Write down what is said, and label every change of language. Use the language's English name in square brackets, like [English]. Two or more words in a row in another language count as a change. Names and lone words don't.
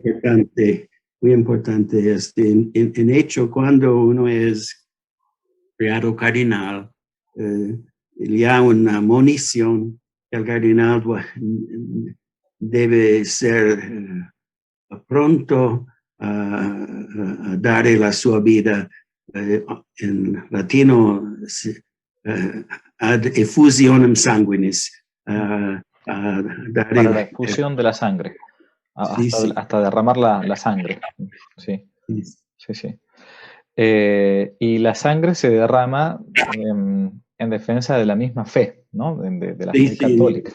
[Spanish] importante, muy importante. En hecho, cuando uno es creado cardenal, ya una monición, el cardenal debe ser pronto a darle la sua vida, en latino, [Latin] ad effusionem sanguinis, [Spanish] Para la efusión de la sangre, sí, sí. hasta derramar la sangre. Sí, sí, sí. Y la sangre se derrama en defensa de la misma fe, ¿no? De la fe católica.